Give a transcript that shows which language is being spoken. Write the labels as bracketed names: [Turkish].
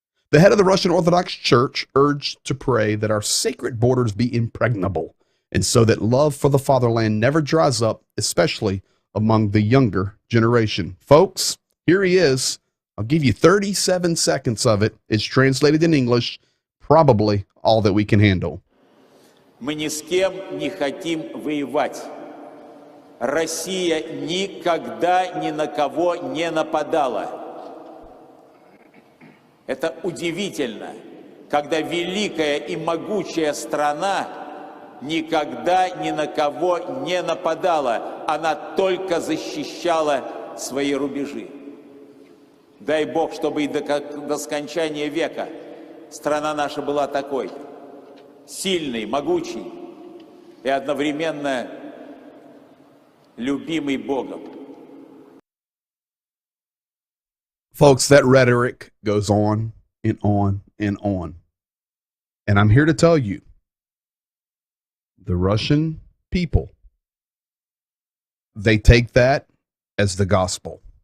[English] The head of the Russian Orthodox Church urged to pray that our sacred borders be impregnable, and so that love for the fatherland never dries up, especially among the younger generation. Folks, here he is. I'll give you 37 seconds of it. It's translated in English, probably all that we can handle. [Russian] Мы ни с кем не хотим воевать. Россия никогда ни на кого не нападала. Это удивительно, когда великая и могучая страна никогда ни на кого не нападала. Она только защищала свои рубежи. Дай Бог, чтобы и до скончания века страна наша была такой, сильной, могучей и одновременно любимой Богом. [English] Folks, that rhetoric goes on and on and on. And I'm here to tell you, the Russian people, they take that as the gospel.